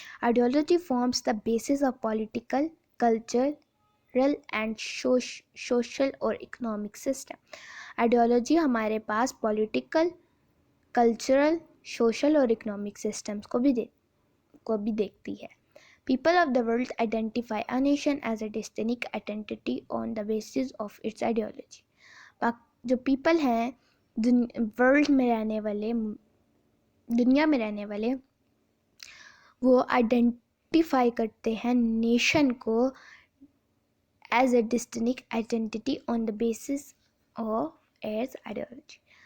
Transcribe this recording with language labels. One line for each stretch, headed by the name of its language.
English: Ideology forms the basis of political, cultural and social और economic system.
Hindi: Ideology हमारे पास political, cultural social और economic systems को भी देखती है.
English: People of the world identify a nation as a distinct identity on the basis of its ideology.
Hindi: जो people हैं world में रहने वाले, दुनिया में रहने वाले, वो आइडेंटिफाई करते हैं नेशन को
English: As a distinct identity on the basis of its ideology.